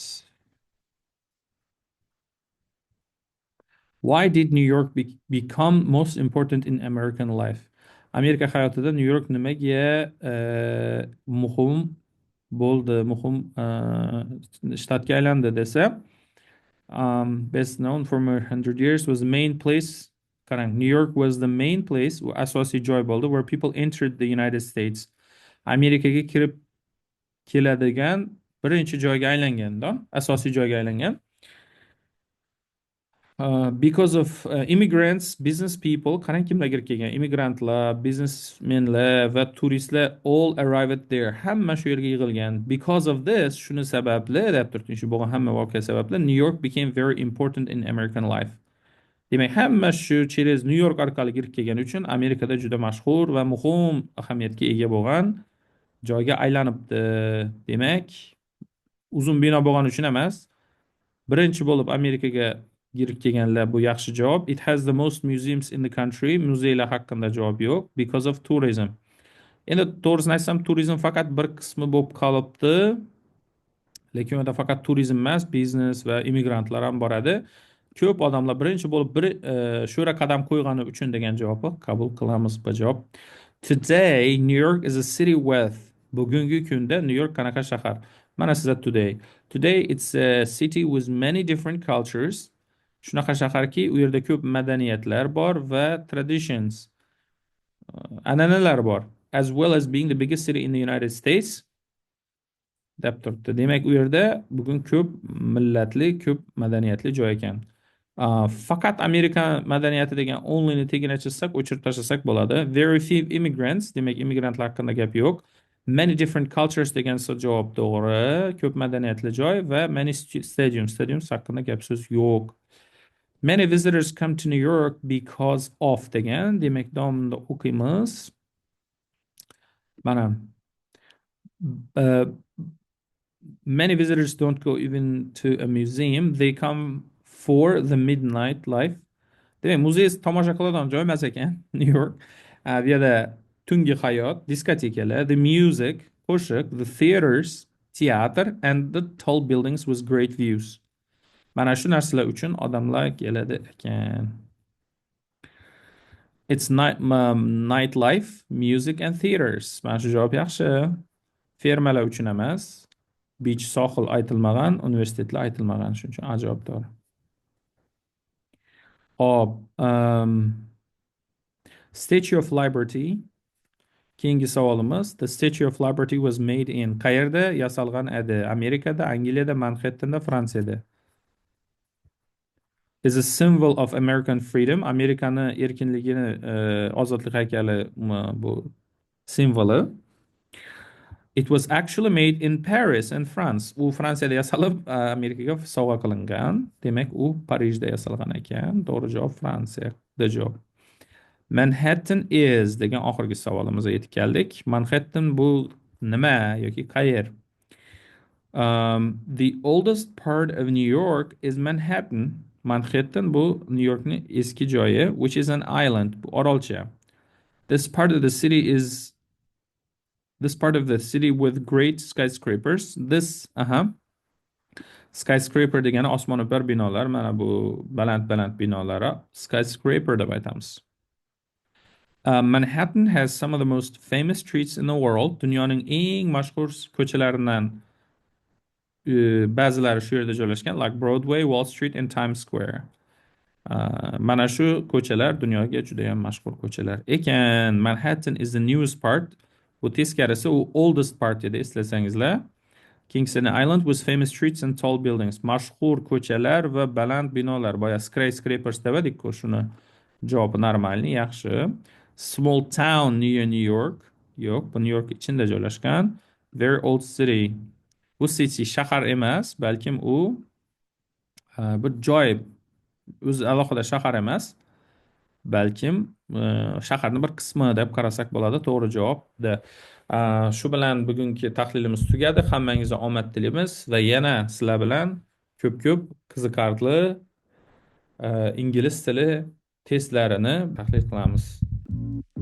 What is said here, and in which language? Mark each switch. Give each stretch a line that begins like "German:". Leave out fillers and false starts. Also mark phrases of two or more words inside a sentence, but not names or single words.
English: Why did New York become most important in American life?
Uzbek: Amerika hayotida New York nimaga muhim bo'ldi, muhim shtatga aylandi desa,
English: best known for more 100 years was the main place. Qarang, New York was the main place,
Uzbek: asosiy joy bo'ldi,
English: where people entered the United States.
Uzbek: Amerikaga kirib keladigan birinchi joyga aylanganda, asosiy joyga aylangan.
English: Because of immigrants, business people,
Uzbek: qarang kimlar kirib kelgan, immigrantlar, businessmenlar va turistlar
English: all arrived there.
Uzbek: Hamma shu yerga yig'ilgan.
English: Because of this,
Uzbek: shuni sababli, deb turibdi, shu bo'lgan hamma voqea sababli
English: New York became very important in American life.
Uzbek: Demak, hamma shu через New York orqali kirib kelgani uchun Amerikada juda mashhur va muhim ahamiyatga ega bo'lgan joyga aylanibdi. Demak, uzun bino bo'lgani uchun emas, birinchi bo'lib Amerikaga girib kelganlar bu yaxshi javob.
English: It has the most museums in the country.
Uzbek: Muzeylar haqida javob yo'q.
English: Because of tourism.
Uzbek: Endi to'g'risini aytsam, turizm faqat bir qismi bo'lib qolibdi. Lekin unda faqat turizm emas, biznes va immigrantlar ham boradi. Ko'p odamlar birinchi bo'lib shu yerga qadam qo'ygani uchun degan javobni qabul qilamiz bu javob.
English: Today New York is a city with.
Uzbek: Bugungi kunda New York qanaqa shahar? Mana sizlar today.
English: Today it's a city with many different cultures.
Uzbek: Shunaqa shaharki, u yerda ko'p madaniyatlar bor va traditions, an'analar bor.
English: As well as being the biggest city in the United States.
Uzbek: Deb turibdi. Demak, u yerda bugun ko'p millatli, ko'p madaniyatli joy ekan. Faqat Amerika madaniyati degan onlyni tegina chizsak, o'chirib tashlasak bo'ladi.
English: Very few immigrants,
Uzbek: demak immigrantlar haqida gap yo'q.
English: Many different cultures
Uzbek: degan javob to'g'ri. Ko'p madaniyatli joy va
English: many stadiums
Uzbek: haqida gap so'z yo'q.
English: Many visitors come to New York because of
Uzbek: degan, demak davomida o'qiymiz.
English: Mana many visitors don't go even to a museum, they come for the midnight life.
Uzbek: Demak, muzey tomosha qiladigan joy emas ekan New York. Bu yerda tungi hayot, diskotekalar,
English: the music, qo'shiq, the theaters, teatr, and the tall buildings with great views.
Uzbek: Mana shu narsalar uchun odamlar keladi ekan.
English: It's nightlife, music and theaters.
Uzbek: Mana shu javob yaxshi. Fermalar uchun emas. Beach, sohil aytilmagan, universitetlar aytilmagan. Shuning uchun javob to'g'ri. Hop,
English: Statue of Liberty.
Uzbek: Keyingi savolimiz.
English: The Statue of Liberty was made in.
Uzbek: Qayerda yasalgan edi? Amerikada, Angliyada, Manhattan'da, Fransiyada.
English: is a symbol of American freedom.
Uzbek: Amerikani erkinligini, ozodlik haykali bu simvoli.
English: It was actually made in Paris in France.
Uzbek: U Fransiyada yasalib, Amerikaga sovg'a qilingan. Demak, u Parijda yasalgan ekan. To'g'ri javob Fransiya. The javob. Manhattan is degan oxirgi savolimizga yetib keldik. Manhattan bu nima yoki qayer?
English: The oldest part of New York is Manhattan.
Uzbek: Manhattan bu New Yorkning eski joyi,
English: which is an island,
Uzbek: bu orolcha.
English: This part of the city is this part of the city with great skyscrapers.
Uzbek: Skyscraper degani osmono'par binolar. Mana bu baland-baland binolar skyscraper deb aytamiz.
English: Manhattan has some of the most famous streets in the world.
Uzbek: Dunyoning eng mashhur ko'chalaridan ba'zilari shu yerda joylashgan,
English: like Broadway, Wall Street and Times Square.
Uzbek: Mana shu ko'chalar dunyoga juda ham mashhur ko'chalar ekan.
English: Manhattan is the newest part.
Uzbek: Bu teskarisi u
English: oldest part
Uzbek: edi, eslasangizlar.
English: Kingston Island with famous streets and tall buildings.
Uzbek: Mashhur ko'chalar va baland binolar. Boya skyscrapers dedik-ku, shuni javobi normalni, yaxshi.
English: Small town near New York.
Uzbek: Yo'q, bu New York ichida joylashgan.
English: Very old city.
Uzbek: Bu city shahar emas, balkim u bir joy, o'zi alohida shahar emas, balkim shaharning bir qismi deb qarasak bo'ladi. To'g'ri javob D. Shu bilan bugungi tahlilimiz tugadi. Hammangizga omad tilaymiz va yana sizlar bilan ko'p-ko'p qiziqarli ingliz tili testlarini tahlil qilamiz.